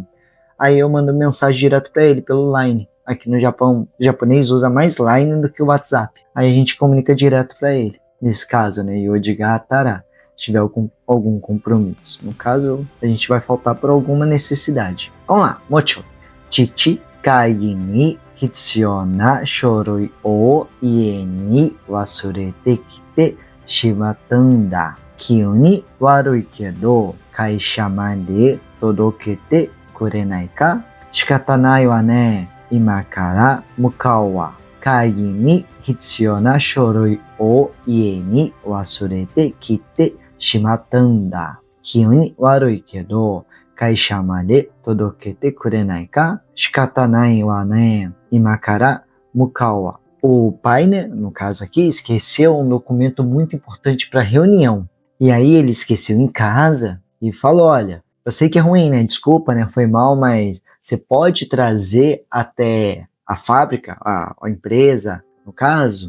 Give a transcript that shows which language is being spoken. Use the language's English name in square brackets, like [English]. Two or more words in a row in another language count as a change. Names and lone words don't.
[Portuguese] Aí eu mando mensagem direto para ele pelo Line. Aqui no Japão, o japonês usa mais Line do que o WhatsApp. Aí a gente comunica direto para ele. Nesse caso, né? [Japanese] 用事があったら. [Portuguese] Se tiver algum compromisso. No caso, a gente vai faltar por alguma necessidade. Vamos lá, mocho. [Japanese] 父 会議に必要な書類を家に忘れてきてしまったんだ. 急に悪いけど会社まで届けてくれないか? 仕方ないわね. 今から向かうわ。会議に必要な書類を家に忘れてきてしまったんだ。気分悪いけど、会社まで届けてくれないか？仕方ないわね。今から向かうわ。 [Portuguese] O pai, né, no caso aqui, esqueceu um documento muito importante para a reunião. E aí ele esqueceu em casa e falou, olha, eu sei que é ruim, né? Desculpa, né? Foi mal, mas você pode trazer até a fábrica, a empresa, no caso?